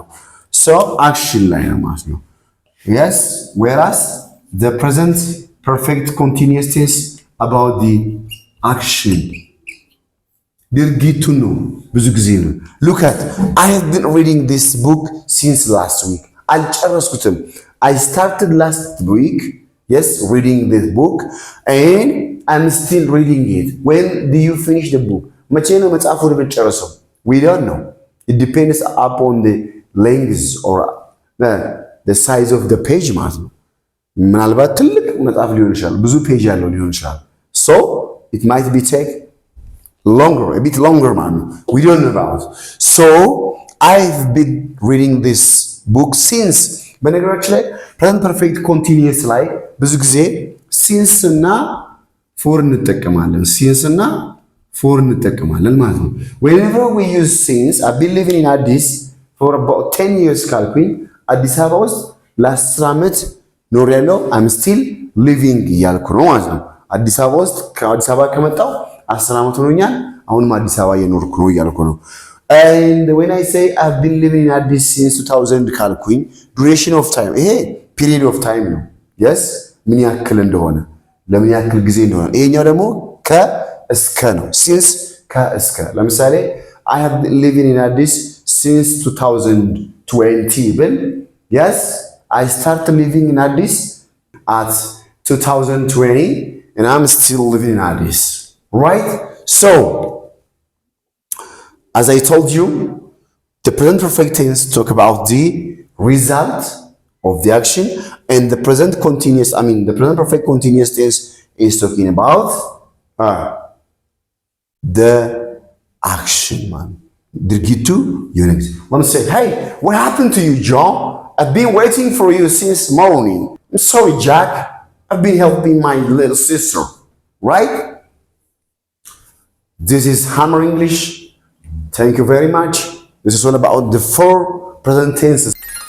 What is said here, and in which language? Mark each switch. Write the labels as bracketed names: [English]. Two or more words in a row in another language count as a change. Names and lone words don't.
[English] so action [Amharic] ላይ ነው ማለት ነው። [English] yes whereas the present perfect continuous tense about the action [Amharic] ድርጊቱ ነው ብዙ ጊዜ ነው። [English] look at I have been reading this book since last week [Amharic] አልጨረስኩትም [English] I started last week yes reading this book and I'm still reading it. When do you finish the book? [Amharic] መቼ ነው መጽሐፉን የምትጨርሰው? [English] We don't know. It depends upon the length or the size of the page [Amharic] ማለት ነው። ምናልባት ትልቅ መጽሐፍ ሊሆን ይችላል፣ ብዙ ፔጅ ያለው ሊሆን ይችላል። [English] So it might be take a bit longer [Amharic] ማለት ነው። [English] We don't know about. So I've been reading this book since. [Amharic] በነገራችን ላይ [English] present perfect continuous [Amharic] ላይ ብዙ ጊዜ [English] since እና for [Amharic] እንጠቀማለን። since እና for እንጠቀማለን ማለት ነው። [English] Whenever we use since I've been living in Addis for about 10 [Amharic] years ካልኩኝ አዲስ አበባ ውስጥ ለ10 ዓመት ኖሬያለሁ [English] I'm still living [Amharic] እያልኩ ነው ማለት ነው። አዲስ አበባ ውስጥ ከአዲስ አበባ ከመጣሁ 10 ዓመት ሆኖኛል። አሁንም አዲስ አበባ እየኖርኩ ነው እያልኩ ነው። [English] And when I say I've been living in Addis since 2000 [Amharic] ካልኩኝ [English] duration of time ይሄ period of time ነው። yes [Amharic] ምን ያክል እንደሆነ ለምን ያክል ጊዜ እንደሆነ ይሄኛው ደግሞ ከእስከ ነው። [English] since [Amharic] ከእስከ ለምሳሌ [English] I have been living in Addis since 2020 [Amharic] ብል [English] yes I started living in Addis at 2020 and I'm still living in Addis right. So as I told you the present perfect tense talk about the result of the action and the present perfect continuous tense is talking about the action man [Amharic] ድርጊቱ የሆነ ጊዜ [English] let me say hey what happened to you John I've been waiting for you since morning I'm sorry Jack I've been helping my little sister right. This is Hammer English. Thank you very much. This is all about the 4 present tenses.